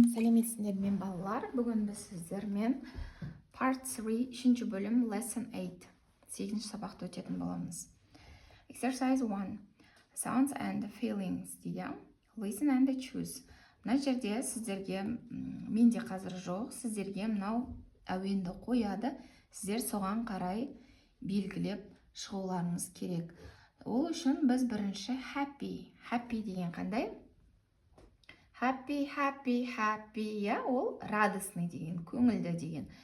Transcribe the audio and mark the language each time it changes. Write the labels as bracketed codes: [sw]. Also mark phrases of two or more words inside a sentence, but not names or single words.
[kk] Сәлеметсіздер мен балалар. Бүгін біз сіздермен Part 3, 3-ші бөлім, Lesson 8, 8-ші сабақты өтетін боламыз. [en] Exercise 1. Sounds and feelings дейді. Listen and choose. [kk] Мына жерде сіздерге, менде қазір жоқ, сіздерге мынау әуенді қояды. Сіздер соған қарай белгілеп шығуларыңыз керек. Ол үшін біз бірінші happy деген қандай? Happy, я, ол радостный деген, көңілді деген.